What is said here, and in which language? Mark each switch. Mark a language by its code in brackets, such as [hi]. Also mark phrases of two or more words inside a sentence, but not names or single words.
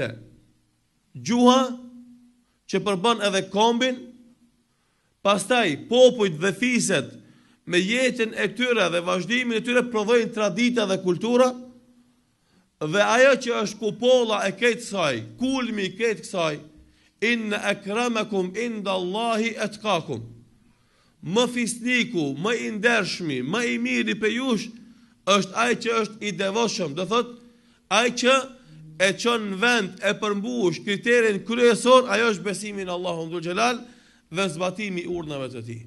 [sq] Gjuha që përbën edhe kombin, pastaj popujt dhe fiset me jetën e tyre dhe vazhdimin e tyre prodhojnë tradita dhe kultura, dhe ajo që është kupolla e këtë kësaj, kulmi i këtë kësaj, [ar] إن أكرمكم عند الله أتقاكم. [sq] Më fisniku, më i ndershmi, më i miri për jush, është ai që është i devotshëm. Do thot, ai që e çon në vend e përmbush kriterin kryesor, ajo është besimi në Allahun [ar] ذو الجلال [sq] dhe zbatimi i urdhnave të tij.